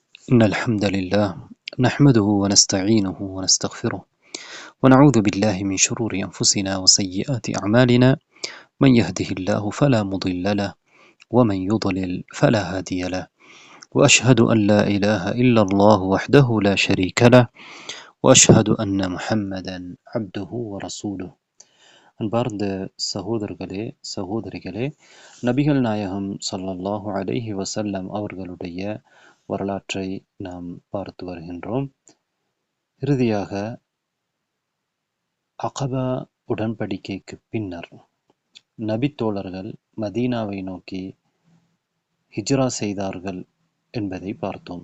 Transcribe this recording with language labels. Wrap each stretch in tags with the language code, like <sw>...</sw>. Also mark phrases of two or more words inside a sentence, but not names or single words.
<ar>إن الحمد لله نحمده ونستعينه ونستغفره ونعوذ بالله من شرور أنفسنا وسيئات أعمالنا. من يهده الله فلا مضل له ومن يضلل فلا هادي له. وأشهد أن لا إله إلا الله وحده لا شريك له وأشهد أن محمدا عبده ورسوله.</ar> <ta>அன்பார்ந்த சகோதரர்களே சகோதரிகளே, நபிகள் நாயகம் ஸல்லல்லாஹு அலைஹி வஸல்லம் அவர்களுடைய வரலாற்றை நாம் பார்த்து வருகின்றோம். இறுதியாக அகபா உடன்படிக்கைக்கு பின்னர் நபித்தோழர்கள் மதீனாவை நோக்கி ஹிஜ்ரா செய்தார்கள் என்பதை பார்த்தோம்.</ta>